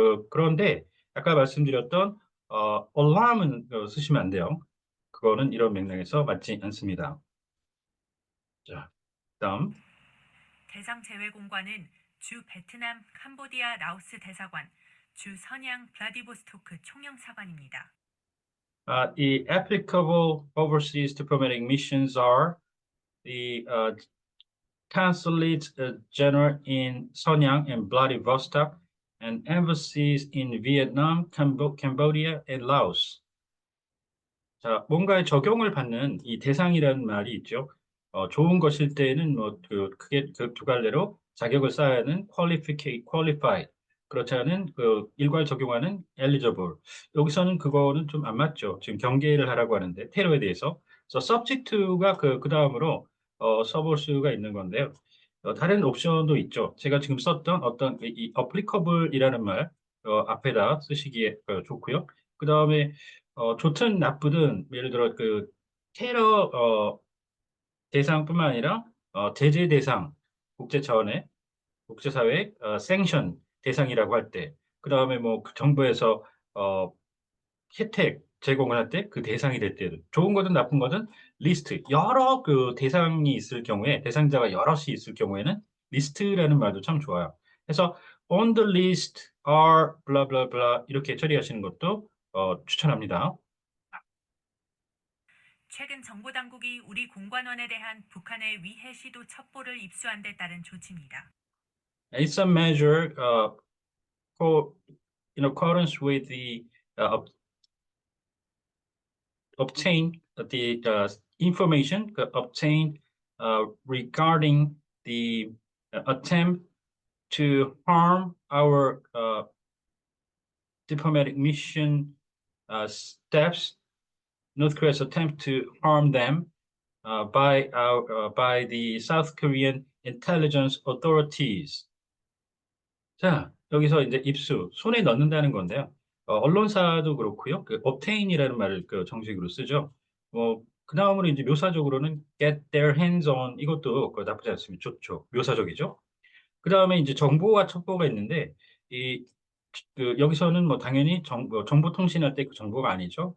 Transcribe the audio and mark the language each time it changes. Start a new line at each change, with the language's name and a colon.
Korean: 그런데 아까 말씀드렸던 alarm은 쓰시면 안 돼요. 그거는 이런 맥락에서 맞지 않습니다. 자, 다음. 대상 재외 공관은 주 베트남, 캄보디아, 라오스 대사관, 주 선양, 블라디보스토크 총영사관입니다.
English: The applicable overseas diplomatic missions are the consulate general in Sonyang and Vladivostok and embassies in Vietnam, Cambodia, and Laos.
Korean: 자, 뭔가에 적용을 받는 이 대상이라는 말이 있죠. 좋은 것일 때에는 뭐 크게 그 2갈래로 자격을 쌓아야 하는 qualified. 그렇지 않은 일괄 적용하는 eligible. 여기서는 그거는 좀 안 맞죠. 지금 경계를 하라고 하는데 테러에 대해서. 그래서
English: subject to
Korean: 가 그 다음으로 써볼 수가 있는 건데요. 다른 옵션도 있죠. 제가 지금 썼던 어떤 이 applicable이라는 말 앞에다 쓰시기에 좋고요. 그 다음에 좋든 나쁘든 예를 들어 그 테러 대상뿐만 아니라 제재 대상 국제 차원의 국제사회 생션 대상이라고 할 때, 그 다음에 뭐그 정부에서 혜택 제공을 할 때 그 대상이 될 때, 좋은 거든 나쁜 거든 리스트 여러 그 대상이 있을 경우에 대상자가 여럿이 있을 경우에는 리스트라는 말도 참 좋아요. 그래서
English: on the list are blah blah
Korean: blah 이렇게 처리하시는 것도 추천합니다. 최근 정보 당국이 우리 공관원에 대한 북한의 위해 시도 첩보를 입수한 데 따른 조치입니다.
English: It's a measure in accordance with the obtain the information obtained regarding the attempt to harm our diplomatic mission steps, North Korea's attempt to harm them by the South Korean intelligence authorities.
Korean: 자, 여기서 이제 입수, 손에 넣는다는 건데요. 언론사도 그렇고요. 그 obtain이라는 말을 정식으로 쓰죠. 그 다음으로 이제 묘사적으로는
English: get their hands on
Korean: 이것도 나쁘지 않습니다. 좋죠. 묘사적이죠. 그 다음에 이제 정보와 첩보가 있는데 이 여기서는 뭐 당연히 정보 통신할 때 그 정보가 아니죠.